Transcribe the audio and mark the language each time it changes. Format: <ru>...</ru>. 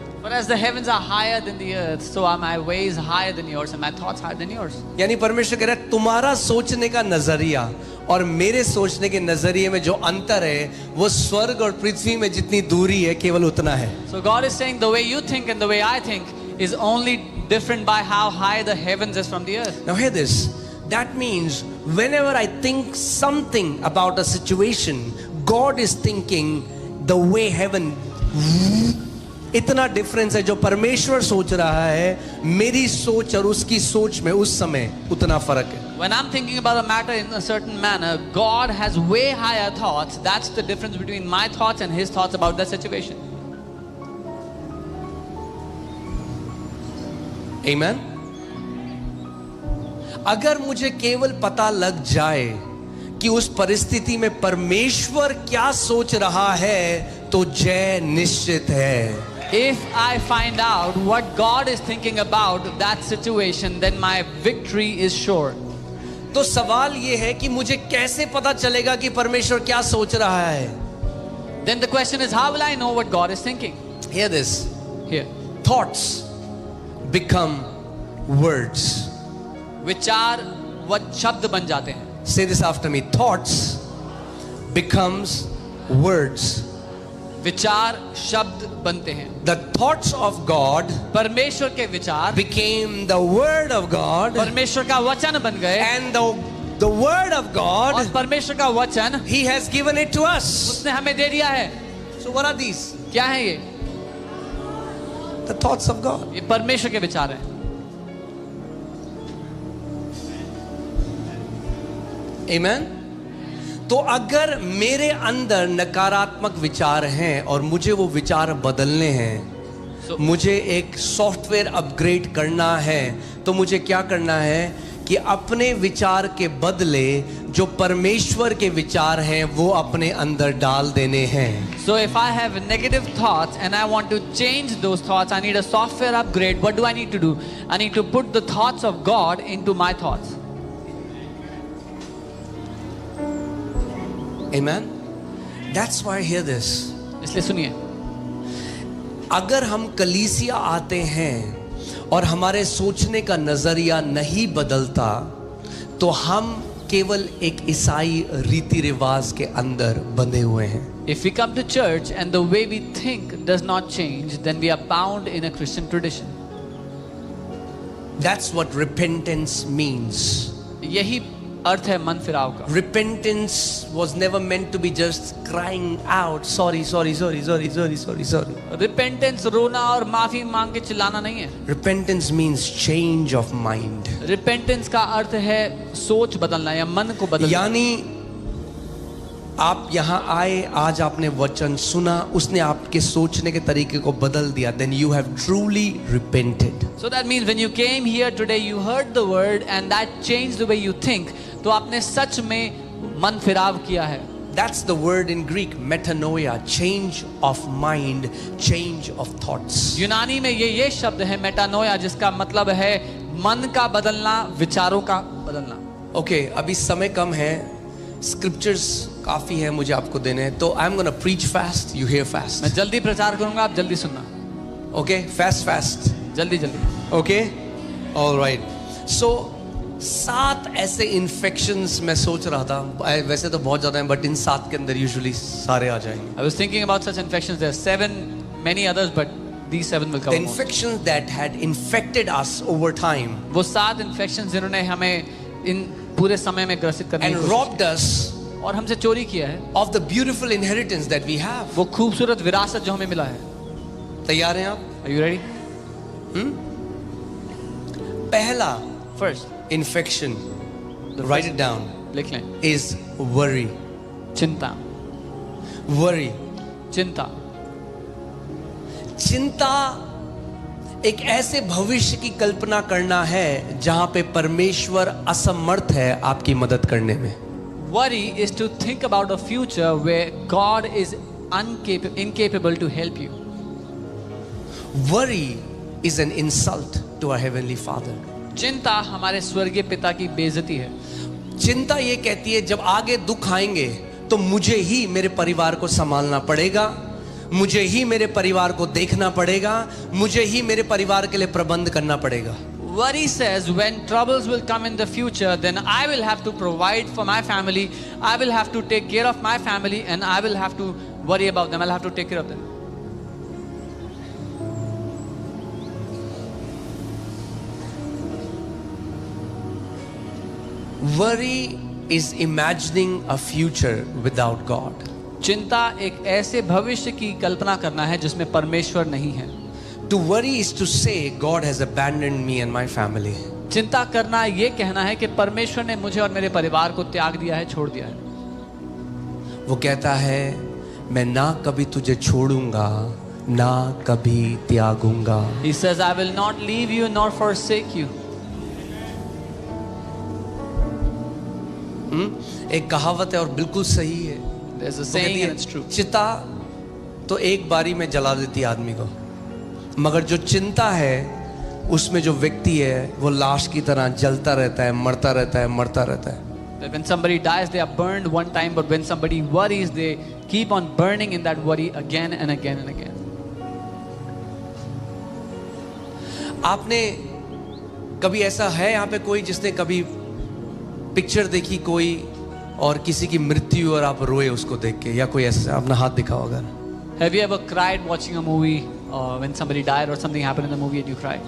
<en>For as the heavens are higher than the earth, so are my ways higher than yours and my thoughts higher than yours.</en> <hi>यानी परमेश्वर कह रहा है तुम्हारा सोचने का नजरिया और मेरे सोचने के नजरिए में जो अंतर है वो स्वर्ग और पृथ्वी में जितनी दूरी है केवल उतना है।</hi> <en>So God is saying the way you think and the way I think is only different by how high the heavens is from the earth. Now hear this. That means whenever I think something about a situation, God is thinking the way heaven.</en> <hi>इतना difference है जो परमेश्वर सोच रहा है, मेरी सोच और उसकी सोच में उस समय उतना फर्क है।</hi> <en>When I'm thinking about a matter in a certain manner, God has way higher thoughts. That's the difference between my thoughts and His thoughts about that situation. Amen.</en> <hi>अगर मुझे केवल पता लग जाए कि उस परिस्थिति में परमेश्वर क्या सोच रहा है तो जय निश्चित है।</hi> <en>If I find out what God is thinking about that situation, then my victory is sure.</en> <hi>तो सवाल ये है कि मुझे कैसे पता चलेगा कि परमेश्वर क्या सोच रहा है?</hi> <en>Then the question is, how will I know what God is thinking? Hear this. Here. Thoughts become words.</en> <hi>विचार वह शब्द बन जाते हैं.</hi> <en>Say this after me. Thoughts becomes words.</en> <hi>विचार शब्द बनते हैं.</hi> <en>The thoughts of God</en> <hi>परमेश्वर के विचार</hi> <en>became the word of God,</en> <hi>परमेश्वर का वचन बन गए,</hi> <en>and the word of</en> <hi>और</hi> <en>God,</en> <hi>परमेश्वर का वचन</hi> <en>He has given it to us.</en> <hi>उसने हमें दे दिया है.</hi> <en>So what are these?</en> <hi>क्या है ये?</hi> <en>The thoughts of God.</en> <hi>ये परमेश्वर के विचार हैं.</hi> <en>Amen.</en> <hi>तो अगर मेरे अंदर नकारात्मक विचार हैं और मुझे वो विचार बदलने हैं, मुझे एक सॉफ्टवेयर अपग्रेड करना है, तो मुझे क्या करना है कि अपने विचार के बदले जो परमेश्वर के विचार हैं वो अपने अंदर डाल देने हैं.</hi> <en>So if I have negative thoughts and I want to change those thoughts, I need a software upgrade. What do I need to do? I need to put the thoughts of God into my thoughts. Amen. That's why hear this.</en> <hi>इसलिए सुनिए, अगर हम कलीसिया आते हैं और हमारे सोचने का नजरिया नहीं बदलता, तो हम केवल एक ईसाई रीति रिवाज के अंदर बंधे हुए हैं.</hi> <en>if we come to church and the way we think does not change, then we are bound in a Christian tradition. That's what repentance means.</en> <hi>यही अर्थ है मन फिराव का.</hi> <en>Repentance was never meant to be just crying out, sorry, sorry, sorry, sorry, sorry, sorry, sorry.</en> <hi>Repentance रोना और माफी मांग के चिल्लाना नहीं है.</hi> <en>Repentance means change of mind.</en> <hi>Repentance का अर्थ है सोच बदलना या मन को बदलना. यानी आप यहाँ आए, आज आपने वचन सुना, उसने आपके सोचने के तरीके को बदल दिया,</hi> <en>then you have truly repented. So that means when you came here today, you heard the word and that changed the way you think.</en> <hi>तो आपने सच में मन फिराव किया है.</hi> <en>That's the word in Greek, metanoia, change of mind, change of thoughts.</en> <hi>यूनानी में ये शब्द है मेटानोया, जिसका मतलब है मन का बदलना, विचारों का बदलना.</hi> <en>Okay,</en> <hi>अभी समय कम है, scriptures काफी है मुझे आपको देने, तो</hi> <en>I'm gonna preach fast, you hear fast.</en> <hi>मैं जल्दी प्रचार करूंगा, आप जल्दी सुनना.</hi> <en>Okay, fast.</en> <hi>जल्दी जल्दी.</hi> <en>Okay, all right.</en> <hi>So 7 ऐसे इन्फेक्शंस मैं सोच रहा था, वैसे तो बहुत ज्यादा हैं, बट इन 7 के अंदर यूजुअली सारे आ जाएंगे.</hi> <en>I was thinking about such infections. There are 7, many others, but these 7 will The cover more. infections that had infected us over time</en> <hi>वो 7 infections जिन्होंने हमें इन पूरे समय में ग्रसित करने की</hi> <en>and</en> <hi>कोशिश</hi> <en>robbed us</en> <hi>और हमसे चोरी किया है,</hi> <en>of the beautiful inheritance that we have.</en> <hi>वो खूबसूरत विरासत जो हमें मिला है. तैयार हैं आप?</hi> <en>Are you ready?</en> <hi>पहला</hi> <en>First, infection, write it down,</en> <hi>लिख लें.</hi> <en>is worry.</en> <hi>चिंता.</hi> <en>Worry.</en> <hi>चिंता. चिंता एक ऐसे भविष्य की कल्पना करना है जहां पे परमेश्वर असमर्थ है आपकी मदद करने में.</hi> <en>Worry is to think about a future where God is incapable to help you. Worry is an insult to our heavenly Father.</en> <hi>चिंता हमारे स्वर्गीय पिता की बेइज्जती है. चिंता ये कहती है जब आगे दुख आएंगे तो मुझे ही मेरे परिवार को संभालना पड़ेगा, मुझे ही मेरे परिवार को देखना पड़ेगा, मुझे ही मेरे परिवार के लिए प्रबंध करना पड़ेगा.</hi> <en>Worry says when troubles will come in the future, then I will have to provide for my family, I will have to take care of my family, and I will have to worry about them, I'll have to take care of them. Worry is imagining a future without God.</en> <hi>चिंता एक ऐसे भविष्य की कल्पना करना है जिसमें परमेश्वर नहीं है. To worry is to say God has abandoned me and my family. चिंता करना ये कहना है कि परमेश्वर ने मुझे और मेरे परिवार को त्याग दिया है, छोड़ दिया है. वो कहता है मैं ना कभी तुझे छोड़ूंगा ना कभी त्यागूंगा.</hi> <en>He says, I will not leave you nor forsake you.</en> <hi>एक कहावत है और बिल्कुल सही है.</hi> <en>There's a</en> <hi>वो</hi> <en>saying</en> <hi>कहती</hi> <en>and</en> <hi>है,</hi> <en>it's true.</en> <hi>चिता तो एक बारी में जला देती है आदमी को, मगर जो चिंता है उसमें जो व्यक्ति है वो लाश की तरह जलता रहता है, मरता रहता है, मरता रहता है.</hi> <en>That when somebody dies, they are burned one time, but when somebody worries, they keep on burning in that worry again and again and again.</en> <hi>आपने कभी ऐसा है यहाँ पे कोई जिसने कभी पिक्चर देखी कोई और किसी की मृत्यु और आप रोए उसको देख के, या कोई ऐसा अपना हाथ दिखाओ अगर.</hi> <en>Have you ever cried watching a movie when somebody died or something happened in the movie and you cried?</en>